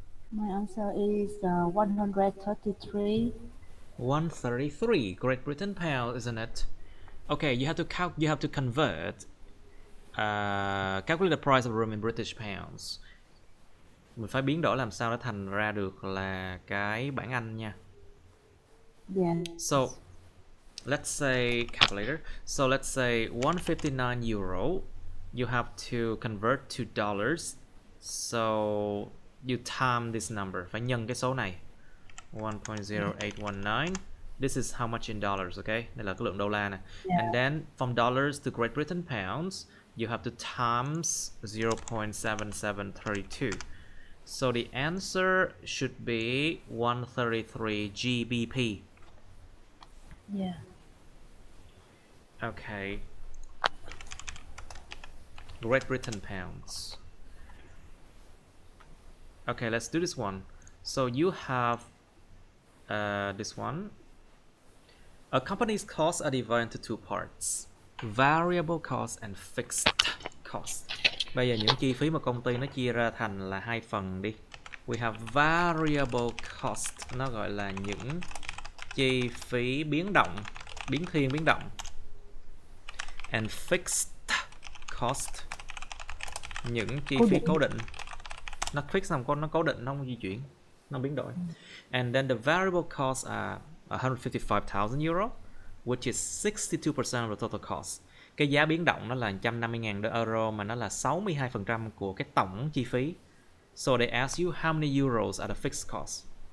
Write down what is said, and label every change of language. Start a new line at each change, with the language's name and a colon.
English: My answer is 133. 133 Great Britain pound, isn't it? Okay, you have to convert calculate the price of a room in British pounds.
Vietnamese: Mình phải biến đổi làm sao để thành ra được là cái bảng Anh nha.
English: Yeah. So let's say calculator. So let's say 159 euro. You have to convert to dollars. So you time this number.
Vietnamese: Phải nhân cái số này.
English: 1.0819. This is how much in dollars, okay?
Vietnamese: Đây là cái lượng đô la nè.
English: Yeah. And then from dollars to Great Britain pounds, you have to times 0.7732. So the answer should be 133 GBP. Yeah. Okay. Great Britain pounds. Okay, let's do this one. So you have this one. A company's costs are divided into two parts: variable cost and fixed cost.
Vietnamese: Bây giờ những chi phí mà công ty nó chia ra thành là hai phần đi.
English: We have variable cost,
Vietnamese: nó gọi là những chi phí biến động, biến thiên biến động.
English: And fixed cost,
Vietnamese: những chi phí cố định. Nó fix xong nó cố định, nó không di chuyển, nó biến đổi.
English: And then the variable costs are 155,000 euro, which is 62% of the total cost.
Vietnamese: Cái giá biến động nó là 150.000 euro mà nó là 62% của cái tổng chi phí.
English: So they ask you how many euros are the fixed cost.